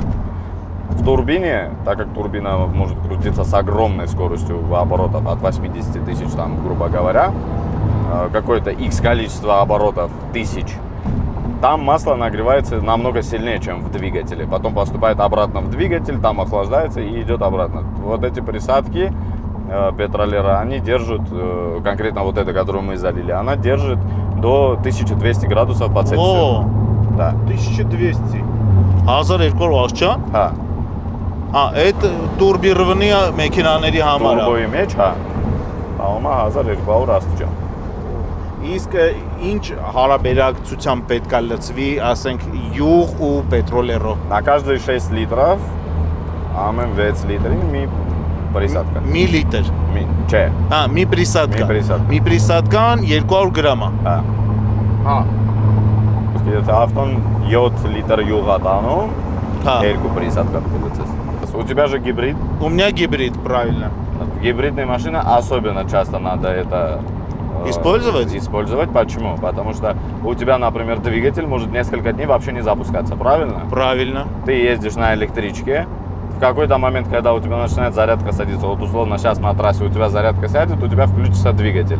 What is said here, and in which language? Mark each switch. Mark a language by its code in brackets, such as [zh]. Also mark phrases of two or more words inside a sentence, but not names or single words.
[ru] В турбине, так как турбина может крутиться с огромной скоростью оборотов от 80 тысяч, там, грубо говоря, какое-то X количество оборотов тысяч, там масло нагревается намного сильнее, чем в двигателе. Потом поступает обратно в двигатель, там охлаждается и идет обратно. Вот эти присадки петролера, они держат, конкретно вот эта, которую мы залили, она держит до 1200 градусов по Цельсию. О, да. [hy] 1200. 1200 աշճան։ Հա։ Այդ турбированный մեքենաների համար է։ Турբոյի մեջ, հա։ Ահա 1200 աստիճան։ Իսկ ինչ հարաբերակցությամբ պետք է լցվի, ասենք, յուղ ու պետրոլերո։ [ru] На каждые 6 литров, [hy] ամեն 6 լիտրին մի присадка. Մի լիտր։ Չէ։ Մի присадка։ Մի присадка։ Մի присадкան 200 գրամ է։ Հա։ Հա։ Если автон 7 литр յուղ ատանում, Հա։ [ru] 2 присадка получится. У тебя же гибрид. У меня гибрид, правильно. В гибридной машине особенно часто надо это Использовать почему? Потому что у тебя, например, двигатель может несколько дней вообще не запускаться, правильно? Правильно. Ты ездишь на электричке, в какой-то момент, когда у тебя начинает зарядка садиться, вот условно сейчас на трассе у тебя зарядка сядет, у тебя включится двигатель.